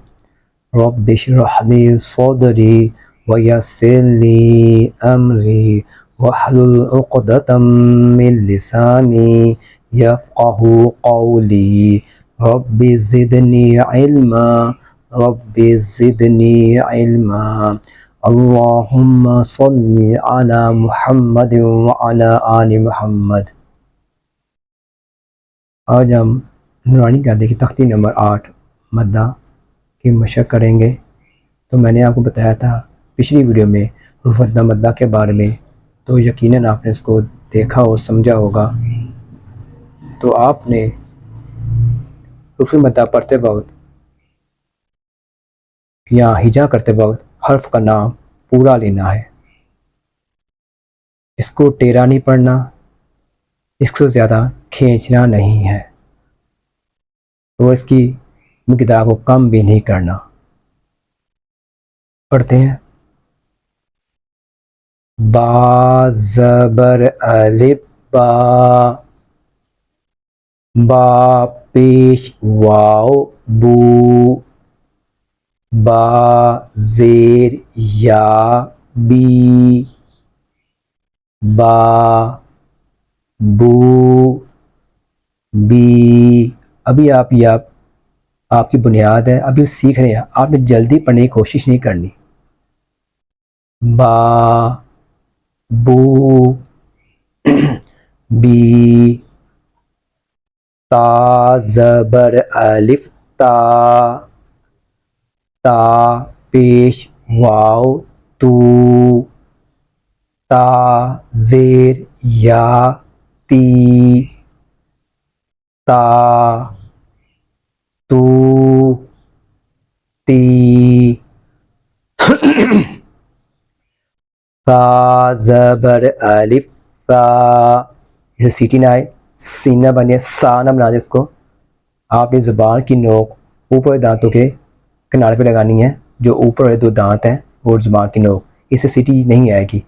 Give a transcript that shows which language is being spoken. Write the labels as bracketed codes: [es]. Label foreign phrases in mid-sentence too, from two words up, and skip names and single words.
[ar] رب اشرح لي صدري ويسر لي أمري واحلل عقدة من لساني يفقه قولي. رب زدني علما رب زدني علما. اللهم صل على محمد وعلى آل محمد. [ur] آج ہم نورانی قاعدے کی تختی نمبر 8 مدہ کی مشق کریں گے. تو میں نے آپ کو بتایا تھا پچھلی ویڈیو میں رفع مدہ کے بارے میں، تو یقیناً آپ نے اس کو دیکھا اور سمجھا ہوگا. تو آپ نے رفع مدہ پڑھتے وقت یا ہجا کرتے وقت حرف کا نام پورا لینا ہے. اس کو ٹیڑھا نہیں پڑھنا، اس کو زیادہ کھینچنا نہیں ہے، اور اس کی مقدار کو کم بھی نہیں کرنا. پڑھتے ہیں. با زبر الف با، با پیش واو بو، با زیر یا بی، با بو بی. ابھی آپ کی بنیاد ہے، ابھی سیکھ رہے ہیں، آپ نے جلدی پڑھنے کی کوشش نہیں کرنی. با بو بی. تا زبر الف تا، تا پیش واو تو، تا زیر یا تی، تا تو تی. فا زبر الف فا، اسے سیٹی نہ آئے، سین نہ بنے، سا نہ بنا دے. اس کو آپ نے زبان کی نوک اوپر دانتوں کے کنارے پہ لگانی ہے، جو اوپر والے دو دانت ہیں اور زبان کی نوک، اسے سیٹی نہیں آئے گی.